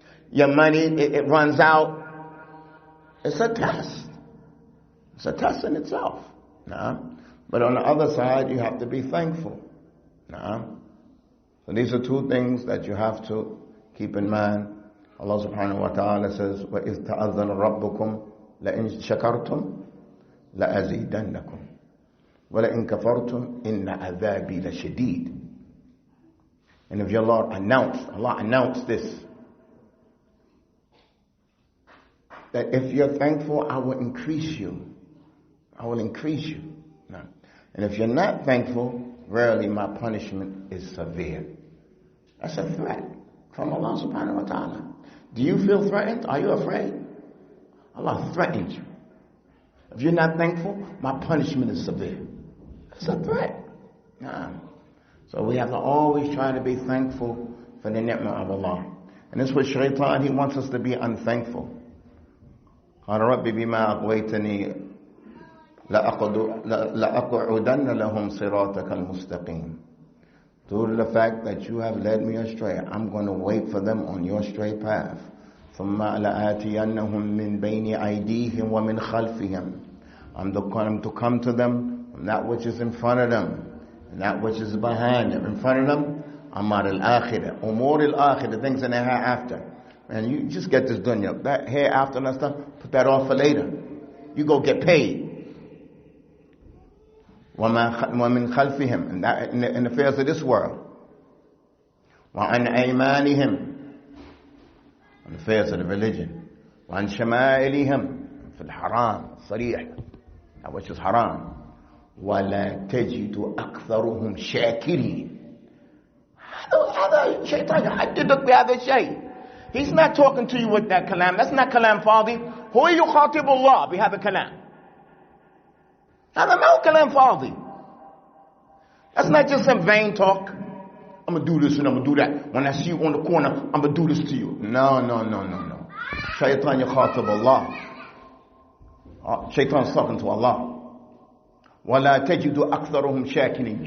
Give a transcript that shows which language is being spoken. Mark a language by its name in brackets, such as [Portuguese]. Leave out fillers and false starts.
[English] Your money, it runs out. It's a test. It's a test in itself. Nuh-uh. But on the other side, you have to be thankful. Nuh-uh. So these are two things that you have to keep in mind. Allah subhanahu wa ta'ala says, [Arabic] وَإِذْ تَأَذَّنَ رَبُّكُمْ لَإِنْ شَكَرْتُمْ لَأَزِيدَنَّكُمْ وَلَإِنْ كَفَرْتُمْ إِنَّ عَذَابِي لَشَدِيدٌ. [English] And if your Lord Allah announced this, that if you're thankful, I will increase you. I will increase you. No. And if you're not thankful, rarely my punishment is severe. That's a threat from Allah subhanahu wa ta'ala. Do you feel threatened? Are you afraid? Allah threatens you. If you're not thankful, my punishment is severe. That's a threat. No. So we have to always try to be thankful for the ni'mah of Allah. And this was shaitan, he wants us to be unthankful. [Arabic] قال رب بما أغويتني لأقعدن لهم صراطك المستقيم. [English] Due to the fact that you have led me astray, I'm going to wait for them on your straight path. [Arabic] ثم لآتينهم من بين أيديهم ومن خلفهم. [English] I'm going to come to them from that which is in front of them and that which is behind them. In front of them, Amar al-Akhirah, Umur al-Akhirah, the things in the hereafter. And you just get this dunya. That hereafter and that stuff, put that off for later. You go get paid. [Arabic] وَمِنْ خَلْفِهِمْ, [English] and that in the affairs of this world. [Arabic] وَعَنْ أَيْمَانِهِمْ, [English] in the affairs of the religion. [Arabic] وَعَنْ شَمَائِلِهِمْ, [English] for the haram, [Arabic] صريح, [English] that which is haram. [Arabic] وَلَا تَجِدُ أَكْثَرُهُمْ شَاكِرِينَ. هذا شيطان يحددك بهذا الشيء. [English] He's not talking to you with that kalam. That's not [Arabic] kalam fadi. هو يخاطب الله بهذا الكلام. هذا ما هو كلام فاضي. [English] That's not just some vain talk. I'm going to do this and I'm going to do that. When I see you on the corner, I'm going to do this to you. No. Shaitan [Arabic] يخاطب [English] Allah. Shaitan's talking to Allah. [Arabic] وَلَا تَجِدُ أَكْثَرُهُمْ شَاكِرِينَ.